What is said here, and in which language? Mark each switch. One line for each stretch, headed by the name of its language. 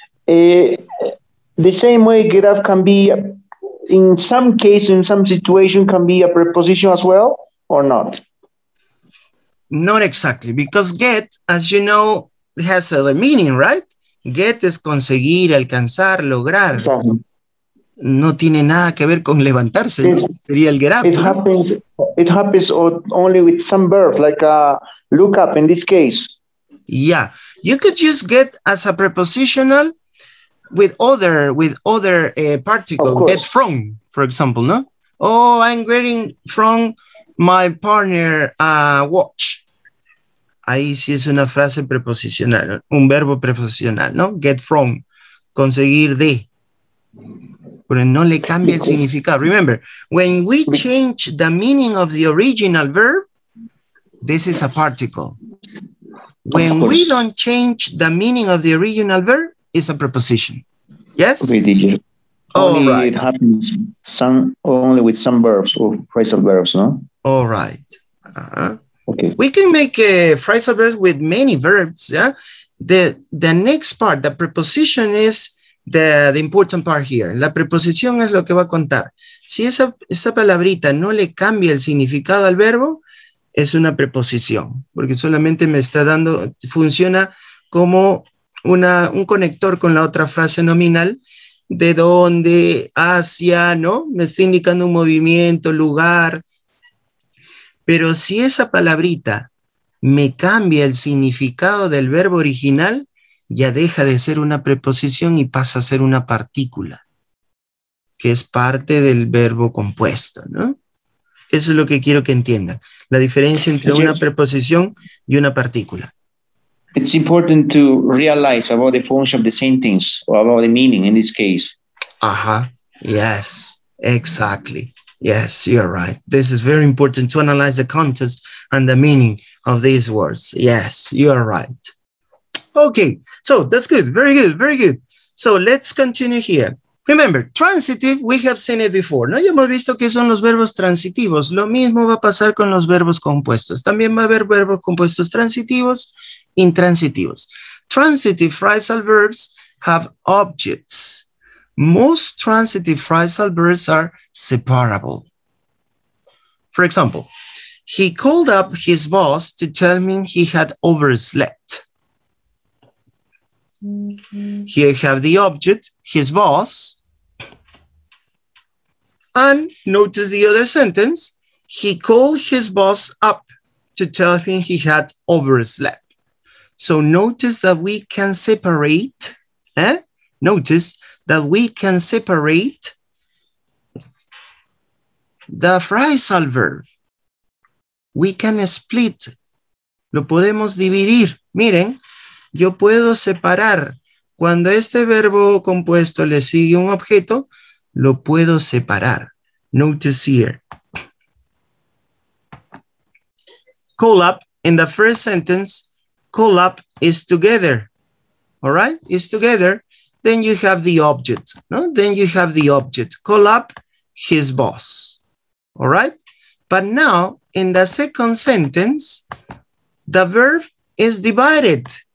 English: The same way get up can be, in some case, in some situation, can be a preposition as well, or not? Not exactly, because get, as you know, has a meaning, right?
Spanish: Get es conseguir, alcanzar, lograr.
English: Exactly.
Spanish: No tiene nada que ver con levantarse. Sería el get up.
English: It happens only with some verbs, like look up in this case. Yeah, you could use get as a prepositional with other particles. Get from, for example, no? Oh, I'm getting from my partner watch.
Spanish: Ahí sí es una frase preposicional, un verbo preposicional, ¿no? Get from, conseguir de. Pero no le cambia el significado.
English: Remember, when we change the meaning of the original verb, this is a particle. When we don't change the meaning of the original verb, it's a preposition. Yes? Okay, teacher. Only right. It happens only with some verbs or phrasal verbs, no? All right. Okay. We can make phrasal verbs with many verbs. Yeah. The next part, the preposition is the important part here.
Spanish: La preposición es lo que va a contar. Si esa palabrita no le cambia el significado al verbo, es una preposición, porque solamente me está dando, funciona como un conector con la otra frase nominal, de dónde, hacia, ¿no? Me está indicando un movimiento, lugar. Pero si esa palabrita me cambia el significado del verbo original, ya deja de ser una preposición y pasa a ser una partícula, que es parte del verbo compuesto, ¿no? Eso es lo que quiero que entiendan. La diferencia entre una preposición y una partícula.
English: It's important to realize about the function of the sentence or about the meaning in this case. Uh-huh. Yes, exactly. Yes, you're right. This is very important to analyze the context and the meaning of these words. Yes, you're right. Okay, so that's good. Very good, very good. So let's continue here. Remember, transitive, we have seen it before, ¿no?
Spanish: Ya hemos visto que son los verbos transitivos. Lo mismo va a pasar con los verbos compuestos. También va a haber verbos compuestos transitivos, intransitivos.
English: transitive phrasal verbs have objects. Most transitive phrasal verbs are separable. For example, he called up his boss to tell me he had overslept. Here you have the object, his boss. And notice the other sentence. He called his boss up to tell him he had overslept. So notice that we can separate. Notice that we can separate the phrasal verb. We can split.
Spanish: Lo podemos dividir. Miren, yo puedo separar. Cuando este verbo compuesto le sigue un objeto, lo puedo separar.
English: Notice here. Call up, in the first sentence, call up is together. All right? Is together. Then you have the object. No? Then you have the object. Call up his boss. All right? But now, in the second sentence, the verb is divided.